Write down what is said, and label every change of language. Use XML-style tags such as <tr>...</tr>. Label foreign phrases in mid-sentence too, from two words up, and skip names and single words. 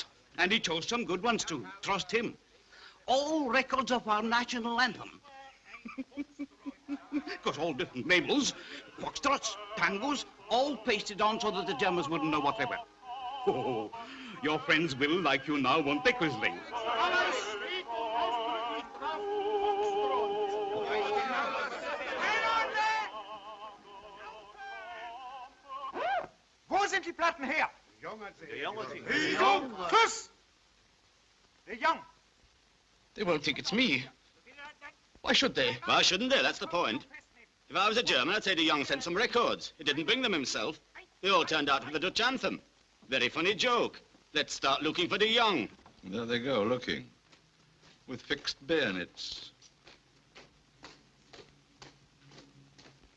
<en>And he chose some good ones, too. Trust him. All records of our national anthem. Because all different labels, foxtrots, tangos, all pasted on so that the Germans wouldn't know what they were. Oh, your friends will, like you now, won't they, Quisling?</en> <de>Wo sind die Platten her?</de> <en>De Jong! Kuss! De Jong! They won't think it's me. Why should they? Why shouldn't they? That's the point. If I was a German, I'd say de Jong sent some records. He didn't bring them himself. They all turned out for the Dutch anthem. Very funny joke. Let's start looking for de Jong. There they go, looking. With fixed bayonets.</en>